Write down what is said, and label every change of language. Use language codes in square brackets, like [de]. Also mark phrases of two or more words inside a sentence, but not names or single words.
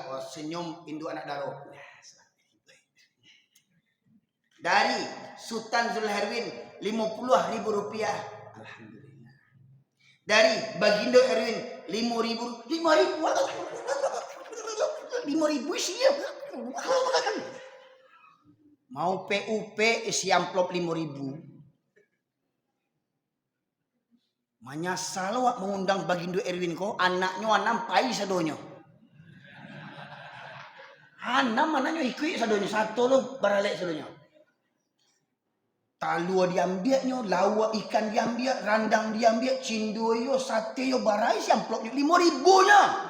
[id] Wah, senyum induk anak daro. Dari Sultan Zulherwin 50.000 rupiah. Alhamdulillah. Dari Bagindo Erwin 5.000 sih ya. Mau PUP isi amplop 5.000. [min] Manyasal wak mengundang Bagindo Erwin ko anaknya anam pai sadonyo. Anam anaknya ikut sadonyo satu lo baralek sadonyo. Talua diambilnya, lawa ikan diambil, randang diambil, cindo yo, sate yo, barai si amplopnya 5.000-nya.